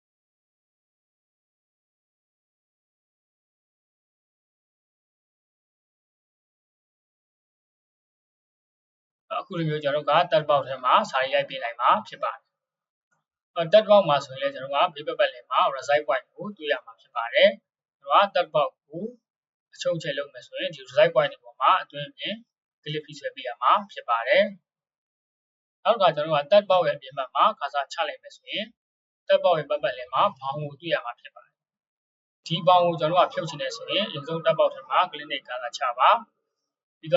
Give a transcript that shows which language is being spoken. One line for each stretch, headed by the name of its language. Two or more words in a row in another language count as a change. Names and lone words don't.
Burmese: အခုလိုမျိုးကျွန်တော်တို့က
English: text box
Burmese: ထဲမှာစာရေးရိုက်ပေးနိုင်မှာဖြစ်ပါတယ်
English: text box
Burmese: မှာဆိုရင်လည်းကျွန်တော်ကဘေးပတ်လည်မှာ reside point ကိုတွေ့ရမှာဖြစ်ပါတယ်ကျွန်တော်က
English: text box
Burmese: ကိုအချုပ်ချယ်လုပ်မယ်ဆိုရင်ဒီ
English: reside point
Burmese: ဒီပေါ်မှာအတွင်းပြင် click ပြီးဆွဲပေးရမှာဖြစ်ပါတယ်နောက်ကကျွန်တော်က
English: text box
Burmese: ရဲ့အပြင်ဘက်မှာကာစာချလိုက်မယ်ဆိုရင်
English: text box
Burmese: ရဲ့ပတ်လည်မှာဘောင်ကိုတွေ့ရမှာဖြစ်ပါတယ်ဒီဘောင်ကိုကျွန်တော်ကဖြုတ်ချင်တယ်ဆိုရင်အရင်ဆုံး
English: text box
Burmese: ထဲမှာ click နဲ့ကာစာချပါပြီး